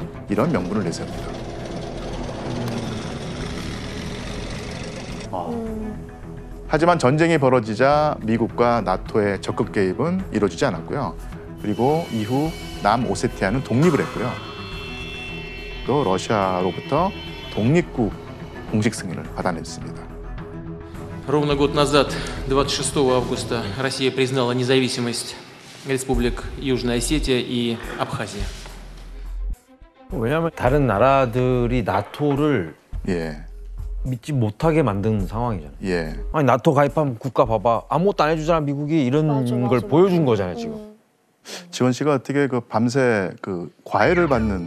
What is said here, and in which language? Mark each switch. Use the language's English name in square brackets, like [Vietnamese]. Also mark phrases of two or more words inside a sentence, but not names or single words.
[Korean] 이런 명분을 내세웁니다. 하지만 전쟁이 벌어지자 미국과 나토의 적극 개입은 이루어지지 않았고요. 그리고 이후 남오세티아는 독립을 했고요. 또 러시아로부터 독립국 공식 승인을 받아냈습니다. [Russian] Ровно год назад, 26 августа, Россия признала независимость республик Южная Осетия и Абхазия. [Korean] 왜냐하면 다른 나라들이 나토를 믿지 못하게 만든 상황이잖아요. 예. 아니 나토 가입한 국가 봐봐 아무것도 안 해주잖아 미국이 이런 걸 보여준 거잖아요 지금. 지원 씨가 어떻게 그 밤새 그 과외를 받는